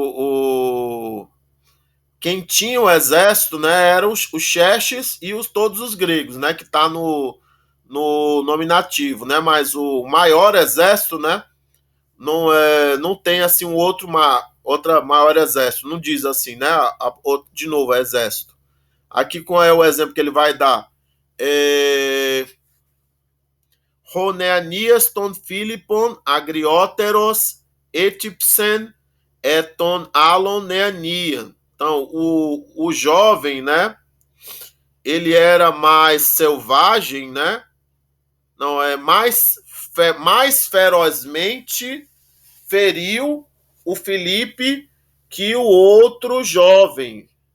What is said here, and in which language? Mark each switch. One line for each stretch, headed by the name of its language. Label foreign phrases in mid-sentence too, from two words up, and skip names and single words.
Portuguese: quem tinha o exército, né, eram os Xerxes e todos os gregos, né, que está no nominativo, né, mas o maior exército, né, não tem assim outra maior exército, não diz assim, né, de novo, exército. Aqui qual é o exemplo que ele vai dar?
Greek: Ὁ νεανίας τὸν Φίλιππον ἀγριώτερον ἔτυψεν ἢ τὸν ἄλλον νεανίαν.
Portuguese: Então, o jovem, né, ele era mais selvagem, né, não é mais ferozmente feriu o Felipe que o outro jovem.